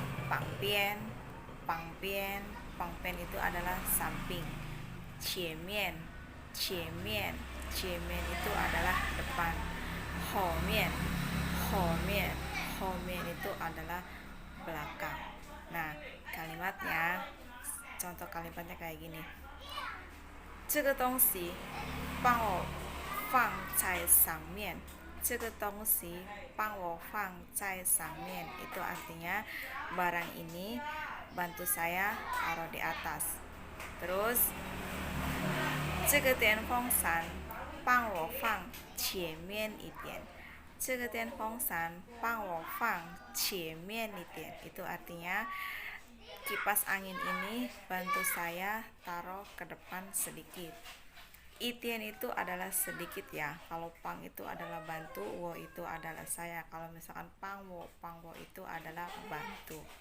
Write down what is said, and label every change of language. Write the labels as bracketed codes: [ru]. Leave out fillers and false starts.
[id] Pangpian, pangpian, pangpian itu adalah samping. Qiemian, qiemian, qiemian itu adalah depan. Homian, homian, homian itu adalah belakang. Nah, kalimatnya, contoh kalimatnya kayak gini. [zh] 这个东西帮我放在上面，这个东西帮我放在上面. [id] Itu artinya barang ini bantu saya taruh di atas. Terus [zh] 这个电风扇帮我放前面一点，这个电风扇帮我放前面一点. [id] Itu artinya kipas angin ini bantu saya taruh ke depan sedikit. Itian itu adalah sedikit ya. Kalau pang itu adalah bantu, wo itu adalah saya. Kalau misalkan pang wo itu adalah bantu.